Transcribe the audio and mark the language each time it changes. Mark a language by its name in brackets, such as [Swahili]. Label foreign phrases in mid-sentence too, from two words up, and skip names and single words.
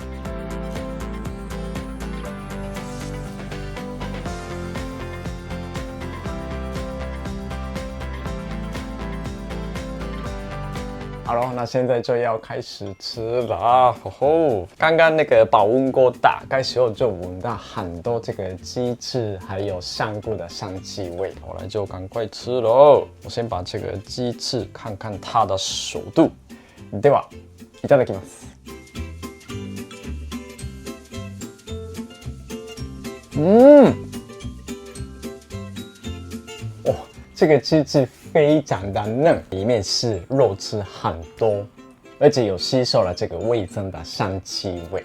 [Chinese] 好了，那现在就要开始吃了。吼吼，刚刚那个保温锅打开时候就闻到很多这个鸡翅还有香菇的香气味，我来就赶快吃喽。我先把这个鸡翅看看它的熟度。 [Japanese] ではいただきます。 [Chinese] 哦，这个鸡翅非常的嫩，里面是肉汁很多，而且有吸收了这个味噌的香气味。